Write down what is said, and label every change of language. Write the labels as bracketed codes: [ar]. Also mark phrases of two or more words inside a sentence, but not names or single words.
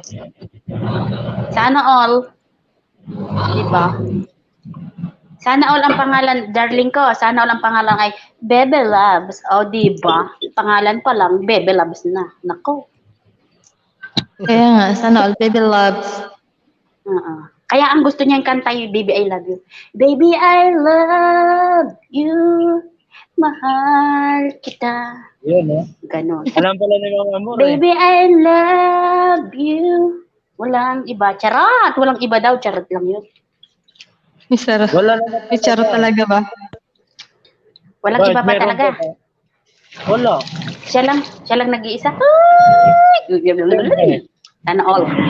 [tl] Sana all. Diba? Sana all ang pangalan, darling ko, sana all ang pangalan ay Baby Labs. O, diba? Pangalan pa lang, Baby Labs na. Nako. Kaya nga, sana all baby loves. Kaya ang gusto niya yung kanta yung Baby I Love You. [en] Baby I love you. [tl] Mahal kita. Yun, eh. Ganon. Alam pala ni Mama Amor, eh. [en] Baby I love you. [tl] Walang iba. Charot. Walang iba daw. Charot lang yun. May charot. Wala naman May charot talaga ba? Walang Bakit iba pa meron talaga. pa ba? Wala. Siya lang nag-iisa. Ay! Sana all.